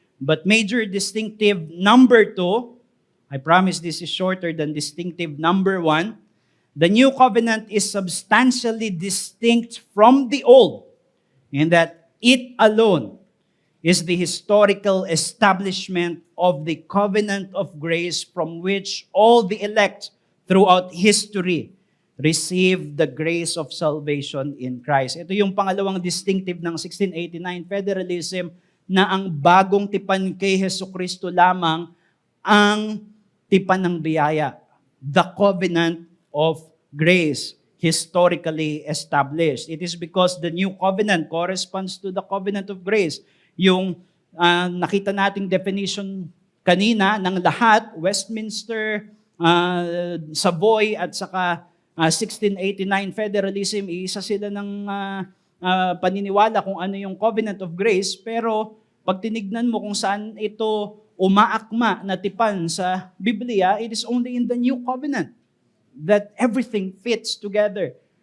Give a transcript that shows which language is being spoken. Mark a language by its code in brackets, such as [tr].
[en] But major distinctive number 2, I promise this is shorter than distinctive number 1, the new covenant is substantially distinct from the old in that it alone is the historical establishment of the covenant of grace from which all the elect throughout history receive the grace of salvation in Christ. [tl] Ito yung pangalawang distinctive ng 1689 federalism, na ang bagong tipan kay Jesucristo lamang ang tipan ng biyaya. [en] The covenant of grace, historically established. It is because the new covenant corresponds to the covenant of grace. [tl] Yung nakita nating definition kanina ng lahat, Westminster, Savoy, at saka 1689 federalism, isa sila ng paniniwala kung ano yung covenant of grace, pero pag tinignan mo kung saan ito umaakma na tipan sa Biblia, [en] it is only in the new covenant that everything fits together.